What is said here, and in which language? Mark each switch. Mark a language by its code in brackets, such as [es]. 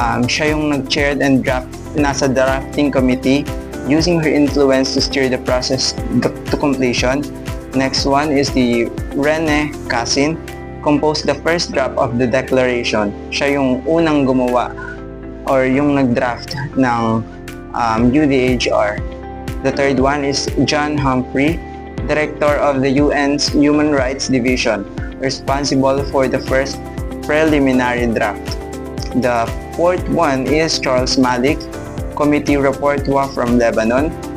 [tl] Siya yung nag-chaired and nasa [en] drafting committee, using her influence to steer the process to completion. Next one is the Rene Cassin, composed the first draft of the declaration. [tl] Siya yung unang gumawa or yung nag-draft ng UDHR. [en] The third one is John Humphrey, director of the UN's Human Rights Division, responsible for the first preliminary draft. The fourth one is Charles Malik, committee rapporteur from Lebanon.